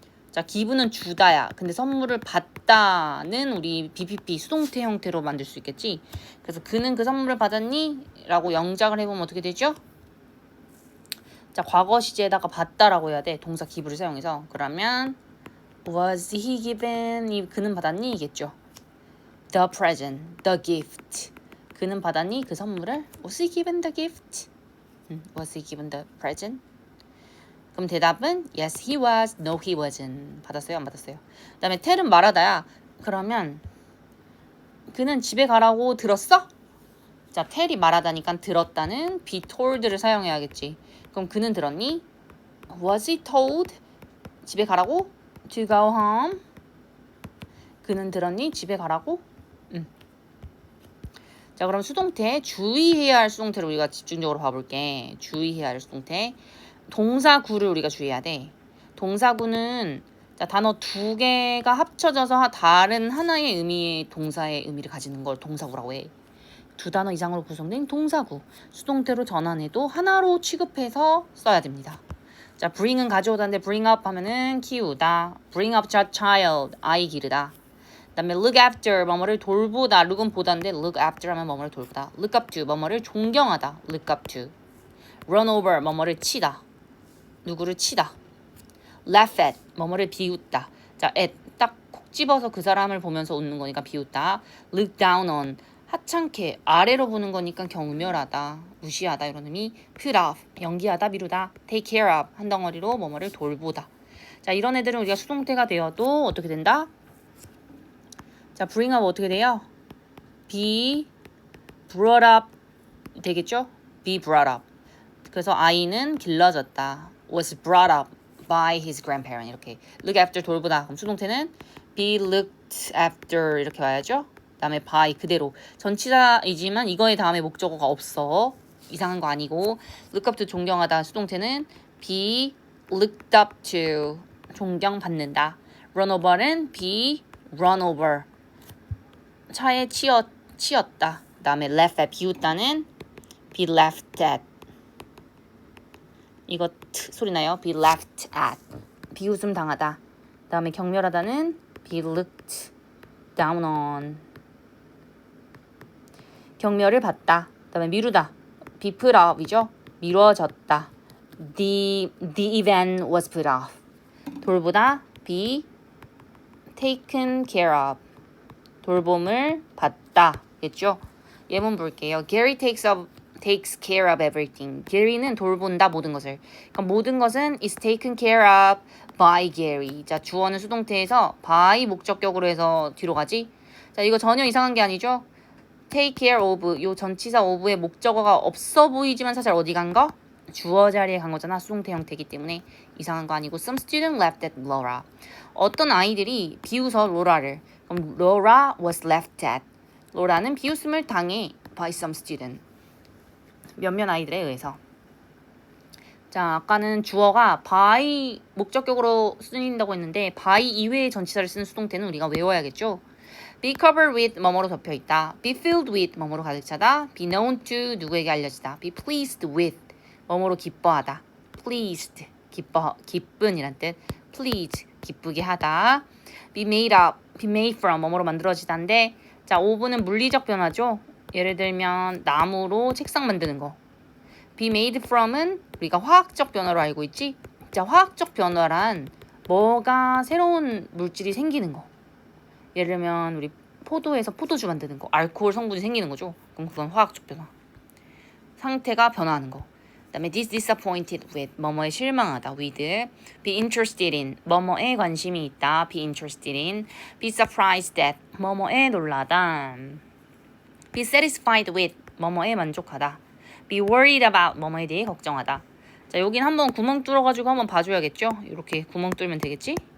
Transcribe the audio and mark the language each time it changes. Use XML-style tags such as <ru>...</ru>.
<ko>자, 기분은 주다야. 근데 선물을 받다는 우리 BPP 수동태 형태로 만들 수 있겠지. 그래서 그는 그 선물을 받았니? 라고 영작을 해보면 어떻게 되죠? 자, 과거 시제에다가 받다라고 해야 돼. 동사 give를 사용해서.</ko> <en>그러면 was he given?</en> <ko>이 그는 받았니? 이겠죠.</ko> <en>The present, the gift.</en> <ko>그는 받았니? 그 선물을?</ko> <en>Was he given the gift? Was he given the present?</en> <ko>그럼 대답은</ko> <en>yes he was, no he wasn't.</en> <ko>받았어요? 안 받았어요? 그 다음에 tell은 말하다야. 그러면 그는 집에 가라고 들었어? 자, tell이 말하다니까 들었다는 be told를 사용해야겠지. 그럼 그는 들었니?</ko> <en>Was he told?</en> <ko>집에 가라고?</ko> <en>To go home?</en> <ko>그는 들었니? 집에 가라고? 자, 그럼 수동태 주의해야 할 수동태를 우리가 집중적으로 봐볼게. 주의해야 할 수동태. 동사구를 우리가 주의해야 돼. 동사구는 자, 단어 두 개가 합쳐져서 다른 하나의 의미의 동사의 의미를 가지는 걸 동사구라고 해. 두 단어 이상으로 구성된 동사구. 수동태로 전환해도 하나로 취급해서 써야 됩니다. 자, bring은 가져오다인데 bring up 하면은 키우다.</ko> <en>bring up a child,</en> <ko>아이 기르다. 그 다음에 look after, 뭐뭐를 돌보다. look은 보다인데 look after 하면 뭐뭐를 돌보다. look up to, 뭐뭐를 존경하다. look up to. run over, 뭐뭐를 치다. 누구를 치다. laugh at, 뭐뭐를 비웃다. 자, at, 딱 콕 집어서 그 사람을 보면서 웃는 거니까 비웃다. look down on, 하찮게 아래로 보는 거니까 경멸하다, 무시하다 이런 의미. put off, 연기하다, 미루다. take care of, 한 덩어리로 뭐뭐를 돌보다. 자, 이런 애들은 우리가 수동태가 되어도 어떻게 된다? 자, bring up 어떻게 돼요?</ko> <en>be brought up 되겠죠? be brought up.</en> <ko>그래서 아이는 길러졌다.</ko> <en>was brought up by his grandparent.</en> <ko>이렇게 look after 돌보다. 그럼 수동태는 be looked after 이렇게 와야죠. 그다음에 by 그대로 전치사이지만 이거의 다음에 목적어가 없어. 이상한 거 아니고 look up to 존경하다. 수동태는 be looked up to 존경받는다. run over는 be run over 차에 치였다. 그다음에 laugh at 비웃다는 be laughed at. 이거 소리 나요? be laughed at. 비웃음 당하다. 그다음에 경멸하다는 be looked down on. 경멸을 받다. 그다음에 미루다.</ko> <en>be put off이죠.</en> <ko>미뤄졌다.</ko> <en>The event was put off.</en> <ko>돌보다 be taken care of. 돌봄을 받다. 겠죠? 예문 볼게요.</ko> <en>Gary takes care of everything.</en> <ko>Gary는 돌본다 모든 것을. 그럼 모든 것은</ko> <en>is taken care of by Gary.</en> <ko>자, 주어는 수동태에서 by 목적격으로 해서 뒤로 가지. 자, 이거 전혀 이상한 게 아니죠? take care of 요 전치사 of의 목적어가 없어 보이지만 사실 어디 간 거? 주어 자리에 간 거잖아. 수동태 형태이기 때문에 이상한 거 아니고</ko> <en>some student laughed at Laura.</en> <ko>어떤 아이들이 비웃어 로라를.</ko> <en>그럼 Laura was laughed at.</en> <ko>로라는 비웃음을 당해</ko> <en>by some student.</en> <ko>몇몇 아이들에 의해서. 자, 아까는 주어가 by 목적격으로 쓰인다고 했는데 by 이외의 전치사를 쓰는 수동태는 우리가 외워야겠죠. be covered with 뭐뭐로 덮여있다. be filled with 뭐뭐로 가득 차다. be known to 누구에게 알려지다. be pleased with 뭐뭐로 기뻐하다. pleased 기쁜이란 뜻. please 기쁘게 하다. be made up, be made from 뭐뭐로 만들어지다인데 자, of는 물리적 변화죠. 예를 들면 나무로 책상 만드는 거. be made from은 우리가 화학적 변화로 알고 있지. 자, 화학적 변화란 뭐가 새로운 물질이 생기는 거. 예를 들면 우리 포도에서 포도주 만드는 거. 알코올 성분이 생기는 거죠. 그럼 그건 화학적 변화. 상태가 변화하는 거. 그다음에 disappointed with 뭐뭐에 실망하다. with be interested in 뭐뭐에 관심이 있다. be interested in be surprised at 뭐뭐에 놀라다. be satisfied with 뭐뭐에 만족하다. be worried about 뭐뭐에 대해 걱정하다. 자, 여긴 한번 구멍 뚫어가지고 한번 봐줘야겠죠? 이렇게 구멍 뚫으면 되겠지?</ko>